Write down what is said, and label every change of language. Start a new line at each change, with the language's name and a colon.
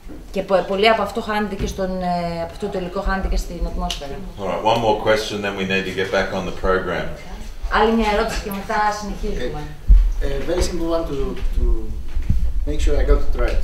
Greek: Και πολύ από αυτό χάνεται και από αυτό το υλικό χάνεται και στην ατμόσφαιρα.
English: Alright, one more question, then we need to get back on the program.
Greek: Άλλη μια ερώτηση και μετά συνεχίζουμε.
English: Very simple one to make sure I got it right.